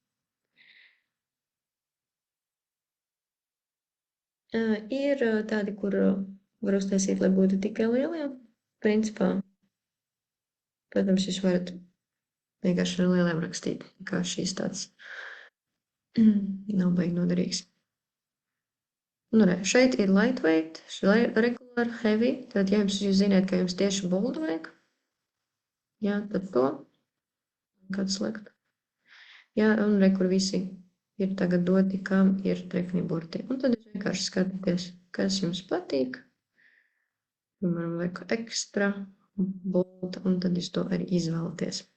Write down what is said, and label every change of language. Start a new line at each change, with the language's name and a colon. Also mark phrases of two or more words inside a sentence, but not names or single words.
Latvian: Ir tādi, kur var uztaisīt, lai būtu tikai lielie. Principā, protams, jūs varat vienkārši ar lieliem rakstīt, kā šīs tāds nav baigi noderīgs. Nu, re, šeit ir
English: lightweight, regular, heavy.
Latvian: Tad, ja jūs zināt, ka jums tieši bold vajag, jā, tad to kāds slēgt. Jā, un re, kur visi ir tagad doti, kam ir trekni burti. Un tad jūs vienkārši skatāties, kas jums patīk. Piemēram, vajag ekstra, bold, un tad jūs to arī izvēlaties.